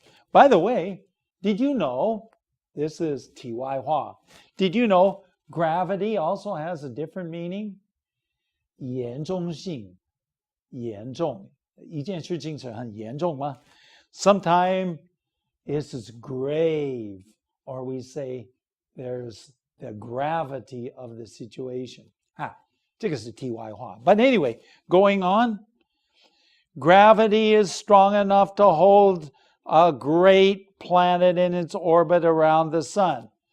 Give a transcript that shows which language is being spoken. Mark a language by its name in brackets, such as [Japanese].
[English] By the way, did you know, this is [Chinese] 题外话, [English] did you know gravity also has a different meaning? [Chinese] 严重性，严重，一件事情是很严重吗？ [English] Sometimes it's grave, or we say there's the gravity of the situation. [Chinese] 这个是题外话. [English] But anyway, going on, gravity is strong enough to hold a great planet in its orbit around the sun.